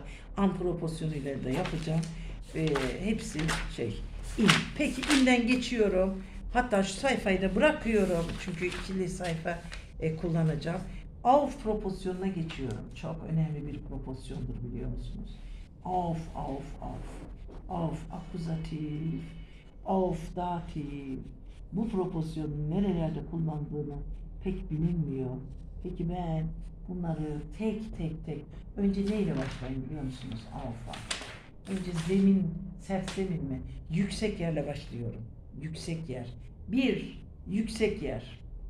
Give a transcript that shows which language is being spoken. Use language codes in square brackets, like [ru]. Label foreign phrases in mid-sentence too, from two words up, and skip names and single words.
[tr] An proporsiyonuyla da yapacağım. Hepsi in. Peki in'den geçiyorum. Hatta şu sayfayı da bırakıyorum. Çünkü ikili sayfa kullanacağım. Auf proporsiyonuna geçiyorum. Çok önemli bir proporsiyondur biliyor musunuz? Auf. Auf akuzatif. Auf datif. Bu proporsiyonun nerelerde kullandığını pek bilinmiyor. Peki ben bunları tek önce neyle başlayayım biliyor musunuz? Auf'a. Önce sert zemin mi? Yüksek yerle başlıyorum. Yüksek yer. Yüksek yer.